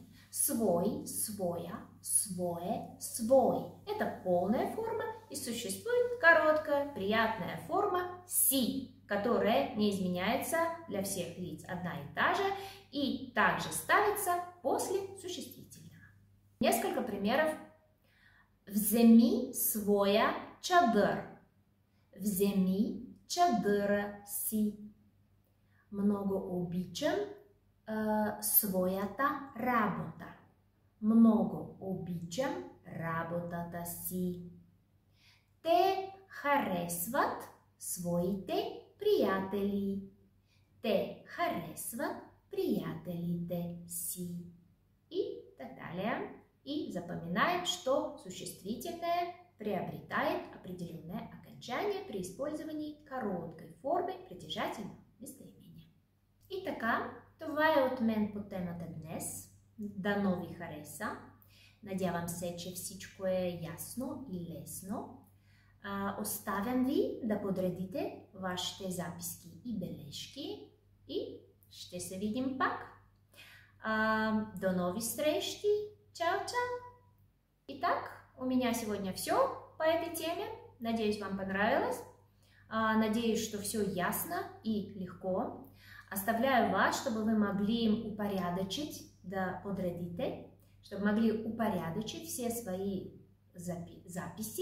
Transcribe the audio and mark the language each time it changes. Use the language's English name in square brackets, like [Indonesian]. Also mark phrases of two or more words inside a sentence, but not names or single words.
[Russian] Свой, своя, свое, свой. Это полная форма, и существует короткая, приятная форма си, которая не изменяется для всех лиц, одна и та же, и также ставится после существительного. Несколько примеров. [Bulgarian] Вземи своя чадър. Вземи чадъра си. Много обичам своята работа. Много обичам работата си. Те харесват своите приятели. Те харесват приятелите си. [Russian] И так далее. И запоминаем, что существительное приобретает определенное окончание при использовании короткой формы притяжательного местоимения. [Bulgarian] И така, това е от мен по темата днес. Дано ви хареса. Надявам се, че всичко е ясно и лесно. Оставям ви да подредите вашите записки и бележки и ще се видим пак. До нови срещи. Чао, чао! [Russian] Итак, у меня сегодня все по этой теме. Надеюсь, вам понравилось. Надеюсь, что все ясно и легко. Оставляю вас, чтобы вы могли упорядочить, [Bulgarian] да подредите, [Russian] чтобы могли упорядочить все свои записи.